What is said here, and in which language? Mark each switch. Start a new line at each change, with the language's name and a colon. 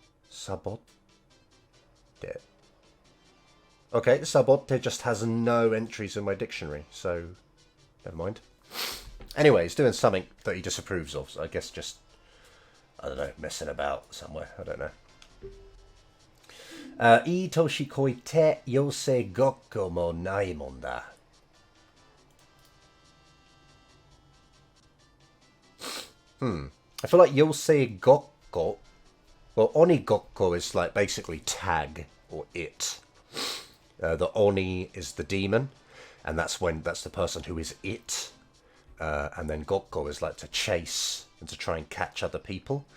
English: Sabotte. Okay, sabotte just has no entries in my dictionary, so never mind. Anyway, he's doing something that he disapproves of. So I guess just, I don't know, messing about somewhere. I don't know.
Japanese: いい年こいて養成ごっこもないもんだ.
English: I feel like yosei gokko, well, oni gokko is like basically tag or it. The oni is the demon, and that's the person who is it. And then gokko is like to chase and to try and catch other people.